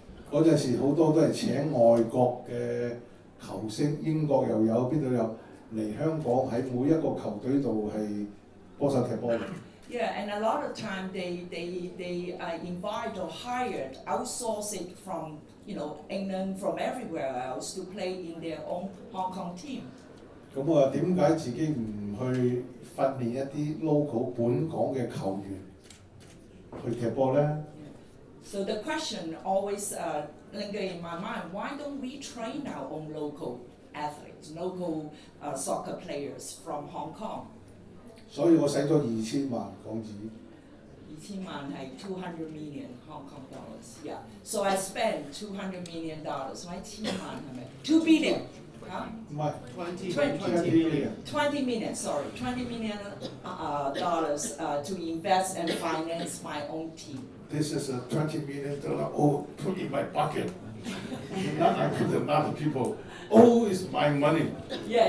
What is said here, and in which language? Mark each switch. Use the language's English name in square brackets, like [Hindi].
[Cantonese] 嗰陣時好多都係請外國嘅球星，英國又有，邊度有嚟香港喺每一個球隊度係幫手踢波嘅。 [English] Yeah, and a lot of time they invite or hired, outsource it from England, from everywhere else to play in their own Hong Kong team. [Cantonese] 咁我話點解自己唔去訓練一啲 local 本港嘅球員去踢波呢？ [English] So the question always linger in my mind, why don't we train our own local athletes, local soccer players from Hong Kong? [Cantonese] 所以我使咗2000萬港紙。 2000萬係 [English] 200 million Hong Kong dollars. Yeah. So I spent $200 million. [Cantonese] 所以1000萬係咪？2 billion. Huh? 唔係 [English] 20 million. 20 million, sorry, $20 million dollars to invest and finance my own team. This is a $20 million all put in my pocket. Not I put in other people. All is my money. Yeah.